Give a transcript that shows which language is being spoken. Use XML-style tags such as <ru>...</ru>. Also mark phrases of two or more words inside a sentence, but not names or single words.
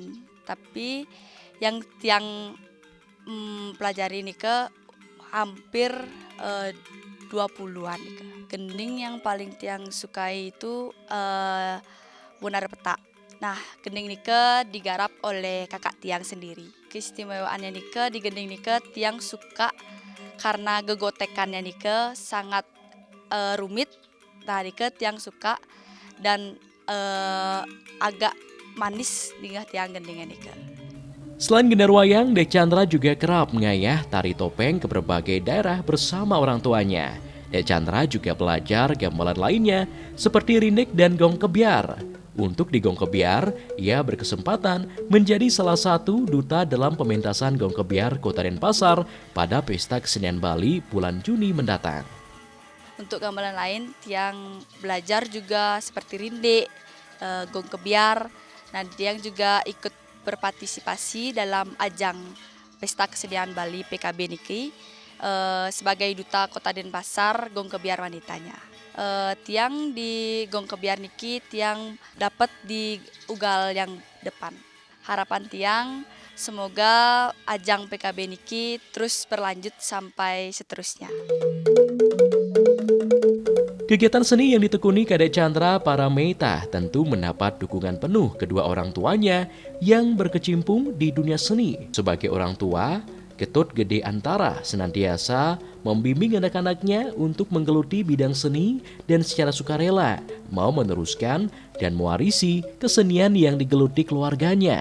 <id>Tapi yang tiang pelajari nike hampir 20-an. Gending yang paling tiang sukai itu Bonar Petak. Nah, gending nike digarap oleh kakak tiang sendiri. Keistimewaannya nike di gending nike tiang suka karena gegotekannya nike sangat rumit. Nah, nike tiang suka dan agak manis dengan tiang gendingnya nike. Selain gendar wayang, Dek Chandra juga kerap mengayah tari topeng ke berbagai daerah bersama orang tuanya. Dek Chandra juga belajar gamelan lainnya seperti rindik dan gong kebiar. Untuk di gong kebiar, ia berkesempatan menjadi salah satu duta dalam pementasan gong kebiar Kota Denpasar pada Pesta Kesenian Bali bulan Juni mendatang. Untuk gamelan lain, tiang belajar juga seperti rindik, gong kebiar. Nah, tiang juga ikut berpartisipasi dalam ajang Pesta Kesenian Bali PKB niki sebagai duta Kota Denpasar gong kebiar wanitanya. Tiang di gong kebiar</id> <ban>niki tiang</ban> <id>dapat di ugal yang depan. Harapan tiang semoga ajang PKB niki terus berlanjut sampai seterusnya. Kegiatan seni yang ditekuni Kadek Chandra Parameita tentu mendapat dukungan penuh kedua orang tuanya yang berkecimpung di dunia seni. Sebagai orang tua, Ketut Gede Antara senantiasa membimbing anak-anaknya untuk menggeluti bidang seni dan secara sukarela mau meneruskan dan mewarisi kesenian yang digeluti keluarganya.</id>